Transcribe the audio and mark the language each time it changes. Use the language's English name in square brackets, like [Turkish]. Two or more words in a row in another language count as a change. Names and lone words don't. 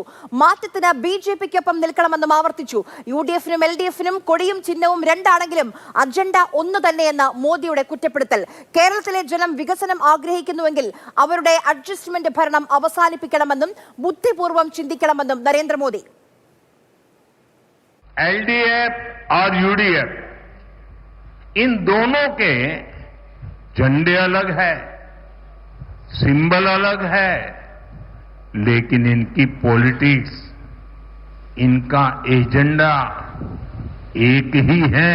[Malayalam] മാറ്റത്തിന് ബി.ജെ.പിക്കൊപ്പം നിൽക്കണമെന്നും ആവർത്തിച്ചു. യു.ഡി.എഫിനും എൽ.ഡി.എഫിനും കൊടിയും ചിഹ്നവും രണ്ടാണെങ്കിലും അജണ്ട ഒന്ന് തന്നെയെന്ന് മോദിയുടെ കുറ്റപ്പെടുത്തൽ. കേരളത്തിലെ ജനം വികസനം ആഗ്രഹിക്കുന്നുവെങ്കിൽ അവരുടെ അഡ്ജസ്റ്റ്മെന്റ് ഭരണം അവസാനിപ്പിക്കണമെന്നും ബുദ്ധിപൂർവ്വം ചിന്തിക്കണമെന്നും നരേന്ദ്രമോദി. [Hindi] एलडीएफ और यूडीएफ इन दोनों के झंडे अलग है, सिंबल अलग है, लेकिन इनकी पॉलिटिक्स, इनका एजेंडा एक ही है.